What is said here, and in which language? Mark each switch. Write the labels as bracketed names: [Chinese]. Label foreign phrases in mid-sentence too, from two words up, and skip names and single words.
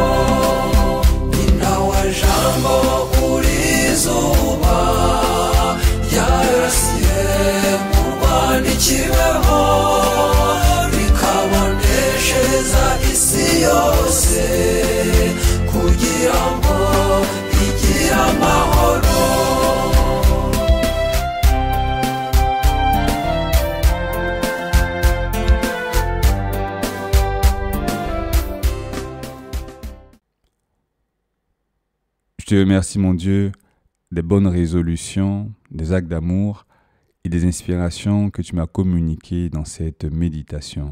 [Kinyarwanda] Inawa jambo kuri izuba ryarasiye mu Rwanda i Kibeho, rikaboneshereza isi yose kugira ngo igire amahoro. [French] Je te remercie, mon Dieu, des bonnes résolutions, des actes d'amour et des inspirations que tu m'as communiquées dans cette méditation.